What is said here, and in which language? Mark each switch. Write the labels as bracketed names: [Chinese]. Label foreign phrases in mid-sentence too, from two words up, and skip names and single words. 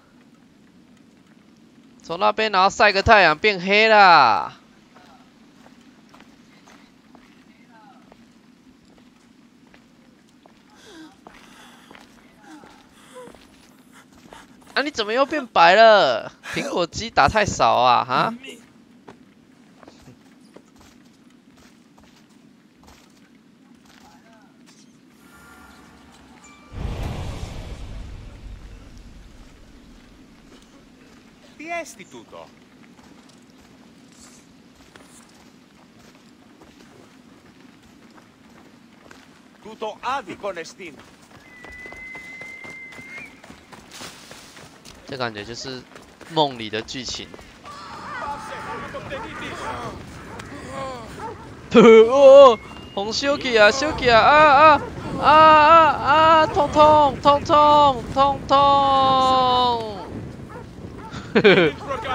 [Chinese] 从那边然后晒个太阳变黑啦。啊，你怎么又变白了？苹果肌打太少啊，哈？ [Greek] Τι έστι τούτο? Τούτο άδικον εστίν. [Chinese] 这感觉就是梦里的剧情。哦，红烧起啊，烧起啊！痛痛！